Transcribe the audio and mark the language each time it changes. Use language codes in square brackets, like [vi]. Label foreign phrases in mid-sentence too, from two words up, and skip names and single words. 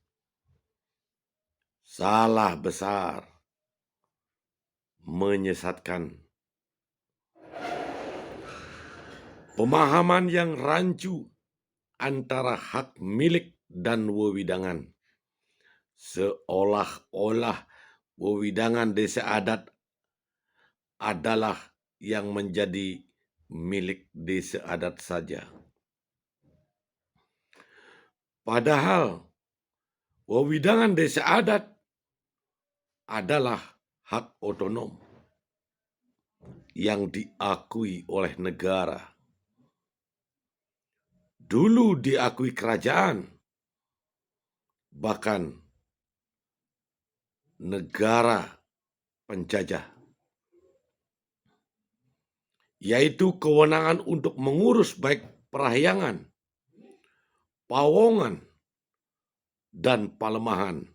[id] Salah besar, menyesatkan. Pemahaman yang rancu antara hak milik dan wewidangan. Seolah-olah wewidangan desa adat adalah yang menjadi milik desa adat saja. Padahal wewidangan desa adat adalah hak otonom yang diakui oleh negara. Dulu diakui kerajaan, bahkan negara penjajah, yaitu kewenangan untuk mengurus baik perahyangan, pawongan, dan palemahan